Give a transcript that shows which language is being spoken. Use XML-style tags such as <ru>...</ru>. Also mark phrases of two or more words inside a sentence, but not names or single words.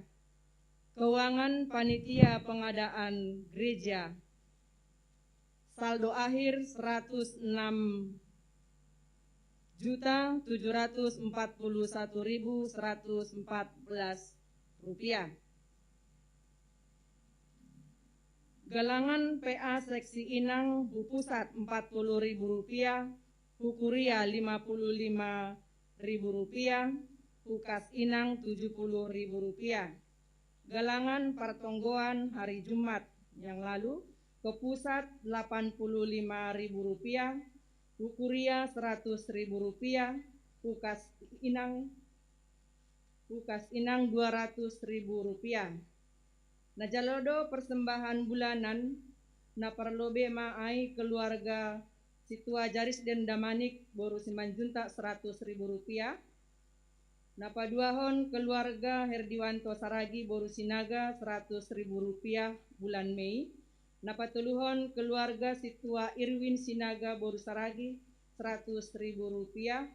<id>Keuangan panitia pengadaan gereja saldo akhir Rp106.741.114. Galangan PA seksi Inang Pusat Rp40.000, Hukuria Rp55.000, Hukas Inang Rp70.000. Galangan pertonggoan hari Jumat yang lalu ke pusat Rp85.000, Hukuria Rp100.000, Hukas Inang Rp200.000.</id> <bts>Najalodo</bts> <id>persembahan bulanan</id> <bts>na parlobe maai keluarga Situa Jaris dan Damanik boru Simanjunta Rp100.000. Napa duahon keluarga Herdiwanto Saragi boru Sinaga Rp100.000</bts> <id>bulan Mei.</id> <bts>Napa tuluhon keluarga Situa Irwin Sinaga boru Saragi Rp100.000.</bts>